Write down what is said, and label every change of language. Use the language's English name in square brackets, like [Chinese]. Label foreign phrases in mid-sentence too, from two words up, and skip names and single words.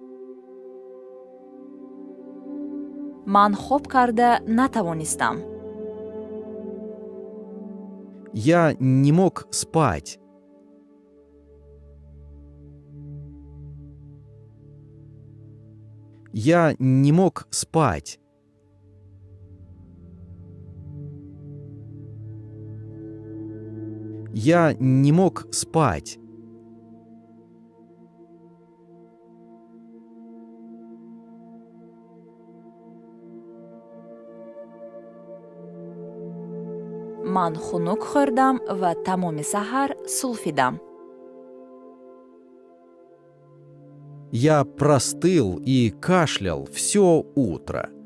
[Tajik] ман хоб карда натавонистам. [Russian] Я не мог спать. Я не мог спать. Я не мог спать. [Tajik] ман хунук хӯрдам ва тамоми саҳар сулфидам. [Russian] Я простыл и кашлял все утро.